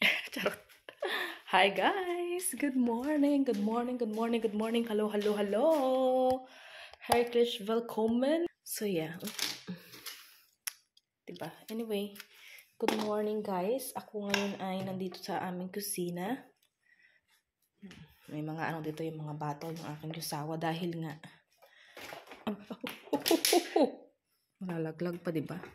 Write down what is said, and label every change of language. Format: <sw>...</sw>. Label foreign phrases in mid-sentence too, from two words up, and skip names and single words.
<en>Charot. Hi guys! Good morning, good morning, good morning, good morning. Hello, hello, hello!</en> <de>Herzlich willkommen!</de> <en>So yeah.</en> <tl>Diba?</tl> <en>Anyway, good morning guys.</en> <tl>Ako ngayon ay nandito sa aming kusina. May mga dito, yung mga bottle ng aking yusawa dahil nga malalaglag pa, diba?</tl>